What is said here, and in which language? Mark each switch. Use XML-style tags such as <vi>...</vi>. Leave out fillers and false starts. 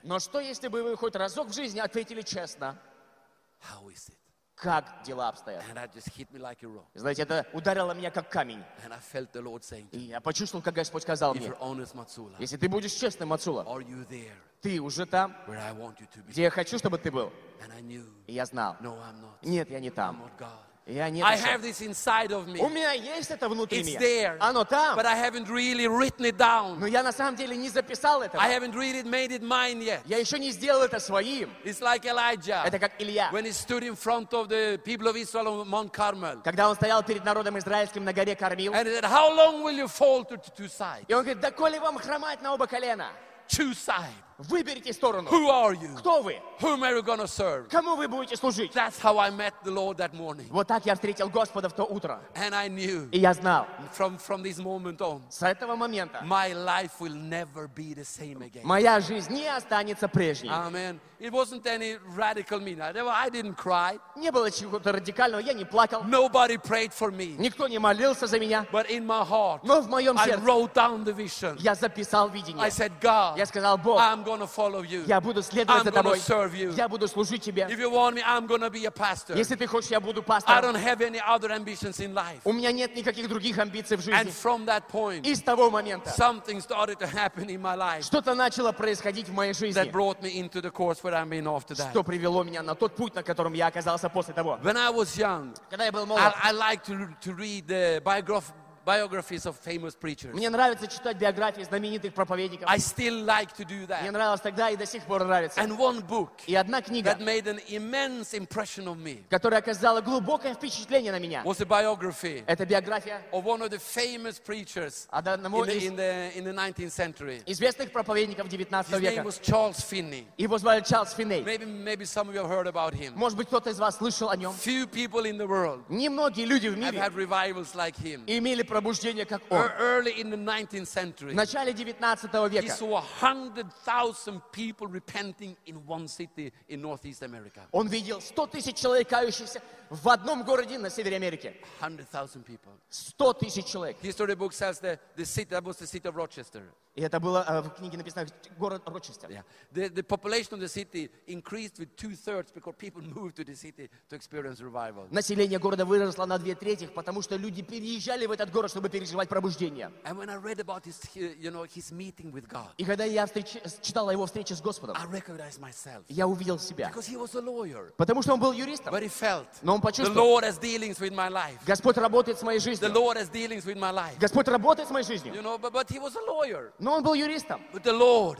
<ru>Но что, если бы вы хоть разок в жизни ответили честно?</ru> <en>How is it?</en> <ru>Как дела обстоят?</ru> <en>And that just hit me like a rock.</en> <ru>Знаете, это ударило меня как камень.</ru> <en>And I felt the Lord saying to me.</en> <ru>И я почувствовал, как Господь сказал мне.</ru> <en>If you're honest, Matsula.</en> <ru>Если ты будешь честным, Матсула.</ru> <en>Are you there?</en> <ru>Ты уже там,</ru> <en>where I want you to be.</en> <ru>Где я хочу, чтобы ты был.</ru> <en>And I knew.</en> <ru>И я знал.</ru> <en>No, I'm not.</en> <ru>Нет, я не там.</ru> <en>I'm not God. I have this inside of me.</en> <ru>У меня есть это внутри меня.</ru> <en>It's there.</en> <ru>Оно там.</ru> <en>But I haven't really written it down.</en> <ru>Но я на самом деле не записал это.</ru> <en>I haven't really made it mine yet.</en> <ru>Я еще не сделал это своим.</ru> <en>It's like Elijah.</en> <ru>Это как Илья.</ru> <en>When he stood in front of the people of Israel on Mount Carmel.</en> <ru>Когда он стоял перед народом израильским на горе Кармил.</ru> <en>And he said, "How long will you fall to two sides?"</en> <ru>И он говорит, доколе вам хромать на оба колена?</ru> <en>Two sides.</en> <ru>Выберите сторону.</ru> <en>Who are you?</en> <ru>Кто вы?</ru> <en>Whom are you gonna serve?</en> <ru>Кому вы будете служить?</ru> <en>That's how I met the Lord that morning.</en> <ru>Вот так я встретил Господа в то утро.</ru> <en>And I knew.</en> <ru>И я знал.</ru> <en>From this moment on.</en> <ru>С этого момента.</ru> <en>My life will never be the same again.</en> <ru>Моя жизнь не останется прежней.</ru> <en>Amen. It wasn't any radical meaning. I didn't cry.</en> <ru>Не было чего-то радикального. Я не плакал.</ru> <en>Nobody prayed for me.</en> <ru>Никто не молился за меня.</ru> <en>But in my heart.</en> <ru>Но в моем сердце.</ru> <en>I wrote down the vision.</en> <ru>Я записал видение.</ru> <en>I said, God.</en> <ru>Я сказал, Бог.</ru> <en>I'm gonna follow you.</en> <ru>Я буду следовать за тобой.</ru> <en>Serve you.</en> <ru>Я буду служить тебе.</ru> <en>If you want me, I'm gonna be a pastor.</en> <ru>Если ты хочешь, я буду пастором.</ru> <en>I don't have any other ambitions in life.</en> <ru>У меня нет никаких других амбиций в жизни.</ru> <en>And from that point,</en> <ru>и с того момента,</ru> <en>something started to happen in my life.</en> <ru>Что-то начало происходить в моей жизни.</ru> <en>That brought me into the course where I'm in after that.</en> <ru>Что привело меня на тот путь, на котором я оказался после того.</ru> <en>When I was young,</en> <ru>когда я был молод,</ru> <en>I liked to read the biographies of famous preachers.</en> <ru>Мне нравится читать биографии знаменитых проповедников.</ru> <en>I still like to do that.</en> <ru>Мне нравилось тогда и до сих пор нравится.</ru> <en>And one book.</en> <ru>И одна книга.</ru> <en>That made an immense impression on me.</en> <ru>Которая оказала глубокое впечатление на меня.</ru> <en>Was a biography.</en> <ru>Это биография.</ru> <en>Of one of the famous preachers.</en> <ru>Одного из</ru> <en>in the 19th century.</en> <ru>Известных проповедников 19 века.</ru> <en>His name was Charles Finney.</en> <ru>Его звали Чарльз Финней.</ru> <en>Maybe some of you have heard about him.</en> <ru>Может быть, кто-то из вас слышал о нем.</ru> <en>Few people in the world.</en> <ru>Немногие люди в мире.</ru> <en>Have had revivals like him.</en> <ru>Пробуждение как он.</ru> <en>Early in the 19th century,</en> <ru>в начале 19 века.</ru> <en>He saw 100,000 people repenting in one city in Northeast America.</en> <ru>Он видел 100 тысяч человек кающихся в одном городе на севере Америки.</ru> <en>100,000 people.</en> <ru>100 тысяч человек.</ru> <en>History book says the city that was the city of Rochester.</en> <ru>И это было в книге написано город Рочестер.</ru> <en>Yeah. The population of the city increased with 2/3 because people moved to the city to experience revival.</en> <ru>Население города выросло на 2/3, потому что люди переезжали в этот город, чтобы переживать пробуждение.</ru> <en>And when I read about his, you know, his meeting with God.</en> <ru>И когда я читал о его встрече с Господом.</ru> <en>I recognized myself.</en> <ru>Я увидел себя.</ru> <en>Because he was a lawyer.</en> <ru>Потому что он был юристом.</ru> <en>But he felt.</en> <ru>Но он почувствовал.</ru> <en>The Lord has dealings with my life.</en> <ru>Господь работает с моей жизнью.</ru> <en>The Lord has dealings with my life.</en> <ru>Господь работает с моей жизнью.</ru> <en>You know, but he was a lawyer.</en> <ru>Но он был юристом.</ru> <en>But the Lord,</en>